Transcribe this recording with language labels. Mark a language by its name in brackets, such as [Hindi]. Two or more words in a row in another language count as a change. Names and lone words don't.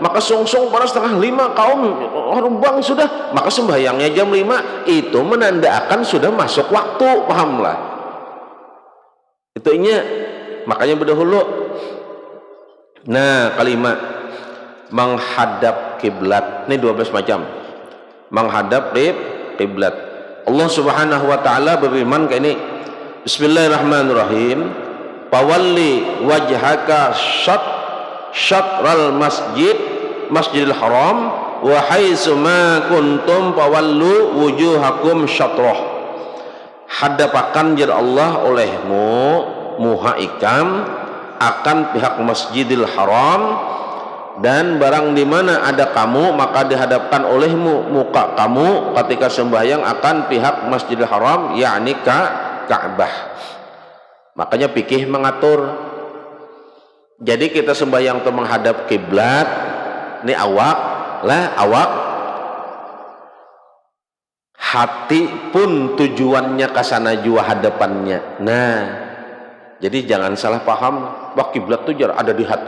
[Banjar] Maka sungsung pada setengah 5 kaum orang bang sudah, maka sembahyangnya jam 5, itu menandakan sudah masuk waktu. Pahamlah itu nya, makanya berdahulu. Nah, kalimat menghadap kiblat ini 12 macam. Menghadap kiblat. [Arabic] الله سبحانه وتعالى [Banjar] berfirman kayak ini. [Arabic] بسم الله الرحمن الرحيم. فول وجهك شطر المسجد الحرام وحيث ما كنتم فولوا وجوهكم شطره. [Banjar] Hadapakan jar Allah olehmu muhaikam akan pihak Masjidil Haram, dan barang di mana ada kamu maka dihadapkan olehmu muka kamu ketika sembahyang akan pihak Masjidil Haram, yakni Ka'bah. Makanya fikih mengatur. Jadi kita sembahyang itu menghadap kiblat, ini awak, hati pun tujuannya ke sana jua hadapannya. Nah, jadi jangan salah paham, wah kiblat itu ada di hati.